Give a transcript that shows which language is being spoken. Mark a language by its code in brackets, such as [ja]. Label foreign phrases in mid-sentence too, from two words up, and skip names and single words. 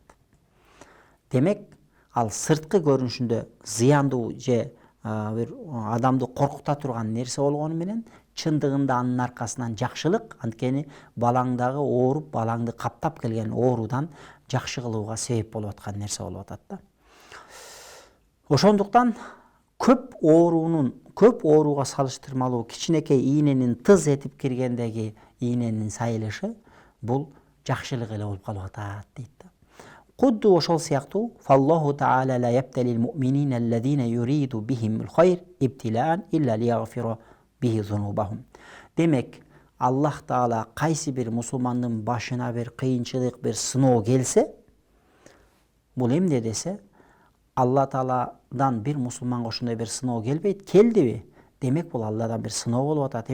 [ky] Демек, ал сырткы көрүнүшүндө зыяндуу же бир адамды коркута турган нерсе болгону менен чындыгында анын аркасынан жакшылык, анткени балаңдагы ооруп, балаңды каптап келген оорудан жакшы кылууга себеп болуп аткан нерсе болуп атат да. Ошондуктан көп ооруга салыштырмалуу кичинекей ийненин тыз этип киргендеги ийненин сайылышы бул жакшылык эле болуп калып атат дейт. Кудду ошол сыяктуу [ar] فالله تعالى لا يبتلي المؤمنين الذين يريد بهم الخير ابتلاء إلا ليغفر به ذنوبهم. [ky] Демек, Аллах таала кайсы бир мусулмандын башына бир кыйынчылык, бир сыноо келсе, бул эмне десе, Алла Тааладан бир мусулманга ошондой бир сыноо келбейт, келдиби? Демек, бул Алладан бир сыноо болуп атат.